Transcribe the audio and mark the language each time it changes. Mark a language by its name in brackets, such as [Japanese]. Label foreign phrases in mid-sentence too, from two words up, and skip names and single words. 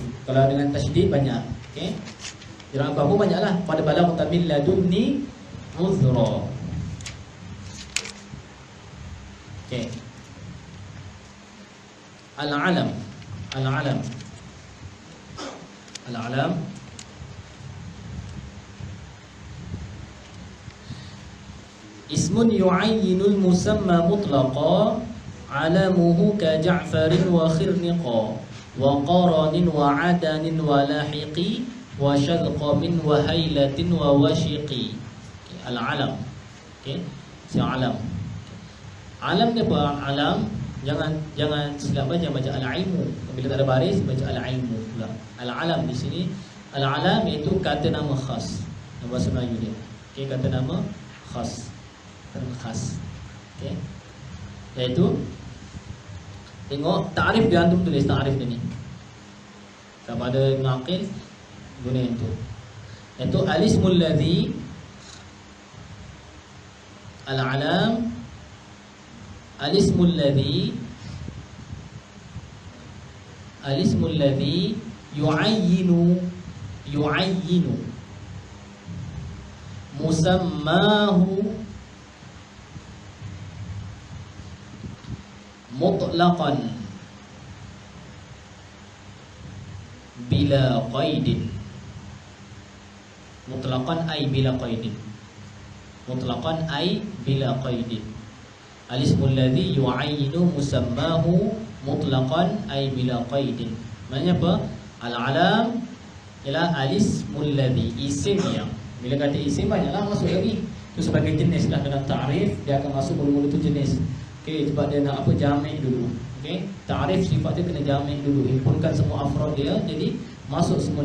[Malay] Kalau dengan tasydid banyak, okey. Jangan apa-apa banyaklah. [Arabic] قد بلغت من لدني عذرا. [Malay] Okey. Al-alam. Al-alam. [Arabic] العلم اسم يعين المسمى مطلقا علمه كجعفر وخرنقا وقرن وعدن ولاحق وشذقم وهيلة وواشق. [Malay] Al-alam. Okey, si alam. Alam ni apa? Alam jangan silap baca al-ilmu. Bila tak ada baris baca al-ilmu pula. Al-alam di sini, al-alam iaitu kata nama khas. Dalam bahasa Melayu dia. Okey, kata nama khas. Kata nama khas. Okey. Iaitu tengok ta'rif dia, antum tulis ta'rif dia ni. Sama ada naqil guna itu. [Arabic] Iaitu الاسم الذي العلم الاسم الذي يعين مسماه مطلقا بلا قيد. مطلقا أي بلا قيد. مطلقا أي بلا قيد. الاسم الذي يعين مسماه مطلقا أي بلا قيد. [Malay] Maknanya apa? Al-alam ialah [Arabic] الاسم الذي, [Malay] isim yang, bila kata isim banyaklah masuk lagi. Itu sebagai jenis lah dalam ta'rif, dia akan masuk mula-mula tu jenis. Okey, sebab dia nak apa, jami' dulu. Okey, ta'rif sifat dia kena jami' dulu, himpunkan semua afrad dia, jadi masuk semua.